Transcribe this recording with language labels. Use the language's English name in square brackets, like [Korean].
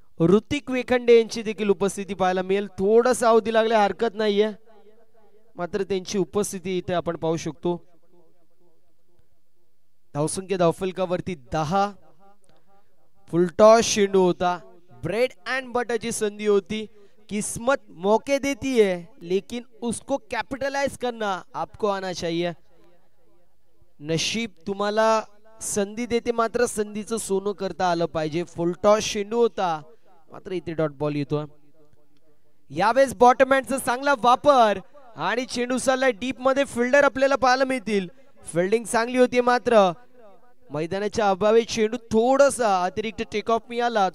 [Marathi] ऋतिक वेखंडे यांची देखील उपस्थिती पाहायला मिळेल. थोडंसं अवधी लागल्या हरकत नाहीये, मात्र त्यांची उपस्थिती इथे आपण पाहू शकतो. धावसंख्या धावफलकावरती 10. फुलटॉस चेंडू होता. ब्रेड अँड बटरची संधी होती. [Hindi] किस्मत मौके देती है, लेकिन उसको कैपिटलाइज करना आपको आना चाहिए. [Marathi] नशीब तुम्हाला संधी देते, मात्र संधीचं सोनं करता आलं पाहिजे. फुलटॉस चेंडू होता, मात्र इथे डॉट बॉल येतो. यावेळेस बॉटमॅनचा चांगला वापर आणि चेंडू चाललाय डीप मध्ये. फिल्डर आपल्याला पाहायला मिळतील. फिल्डिंग चांगली होती, मात्र मैदानाच्या अभावी चेंडू थोडासा अतिरिक्त टेक ऑफ मिळाला.